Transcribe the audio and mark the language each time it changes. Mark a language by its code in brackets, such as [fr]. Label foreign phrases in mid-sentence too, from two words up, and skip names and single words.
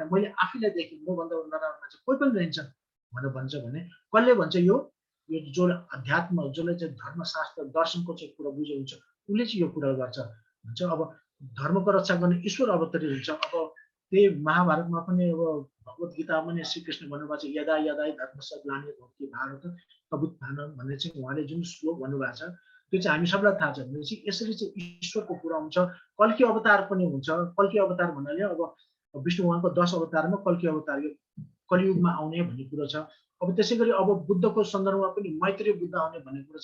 [ne] मैले आफैलाई देखेँ, मभन्दा नराम्रो मान्छे कोही पनि रहन्छ भनेर भन्छ भने कसले भन्छ? यो जो अध्यात्म, जसले चाहिँ धर्मशास्त्र दर्शनको चाहिँ कुरा बुझ्नुहुन्छ, उसले चाहिँ यो कुरा गर्छ भन्छ। अब धर्मको रक्षा गर्ने ईश्वर अवतरित हुन्छ। अब त्यही महाभारतमा पनि अब भगवत गीतामा पनि श्रीकृष्ण भन्नुभएको छ, [sa] यदा यदा धर्मस्य ग्लानिर्भवति भारत तबुत्थानं [ne] भन्ने चाहिँ उहाँले जुन श्लोक भन्नुभएको छ त्यो चाहिँ हामी सबलाई थाहा छ। भनेपछि यसरी चाहिँ ईश्वरको कुरा हुन्छ। कल्की अवतार पनि हुन्छ। कल्की अवतार भन्नाले अब विष्णु भगवानको 10 अवतारमा कल्की अवतार यो कलियुगमा आउने भन्ने कुरो छ। अब त्यसै गरी अब बुद्धको सन्दर्भमा पनि मैत्रेय बुद्ध आउने भन्ने कुरो छ।